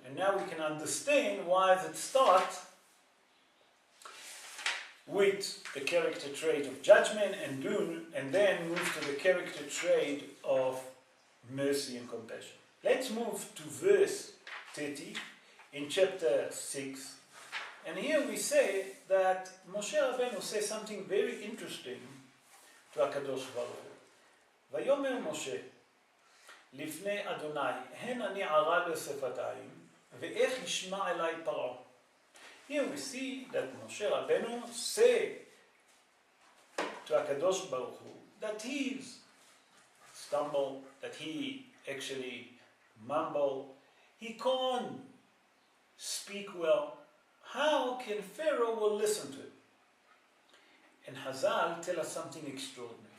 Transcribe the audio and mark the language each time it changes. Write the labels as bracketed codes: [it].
[en] And now we can understand why it starts with the character trait of judgment and then move to the character trait of mercy and compassion. Let's move to verse 30 in chapter 6. And here we say that Moshe Rabbeinu says something very interesting to HaKadosh Baruch Hu. [he] ויאמר משה לפני אדוני, הן אני ערה לשפתיים, ואיך ישמע אליי פרעה. [en] Here we see that Moshe Rabbeinu say to HaKadosh Baruch Hu that he stumbled, that he actually mumbled, he can't speak well. How can Pharaoh will listen to it? And Hazal tell us something extraordinary.